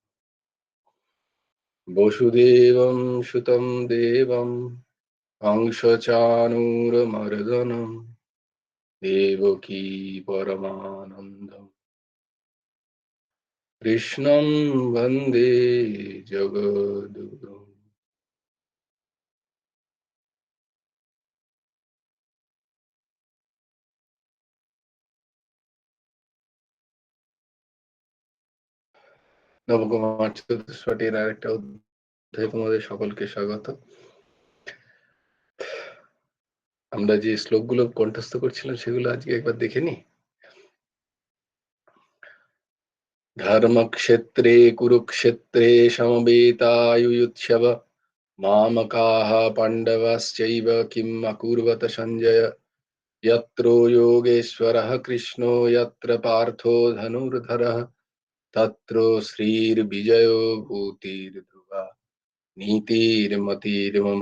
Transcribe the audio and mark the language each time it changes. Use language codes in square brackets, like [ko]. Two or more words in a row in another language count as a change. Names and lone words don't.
[sa] वसुदेवं सुतं देवं कंसचाणूरमर्दनं देवकी परमानन्दं कृष्णं वन्दे जगद्गुरुम्। [bn] নবকুমার চতুষ্পটির আরেকটা অধ্যায়ে তোমাদের সকলকে স্বাগত। আমরা যে শ্লোকগুলো কণ্ঠস্থ করছিলাম সেগুলো আজকে একবার দেখে নি। [sa] ধর্মক্ষেত্রে কুরুক্ষেত্রে সমবেতাयुयुत्सव मामकाः पाण्डवश्चैव किम् अकुर्वत सञ्जय यत्र योगेश्वरः कृष्णो यत्र पार्थो धनुर्धरः तत्र श्रीर्विजयो भूतिर्ध्रुवा नीतिर्मतिर्मम।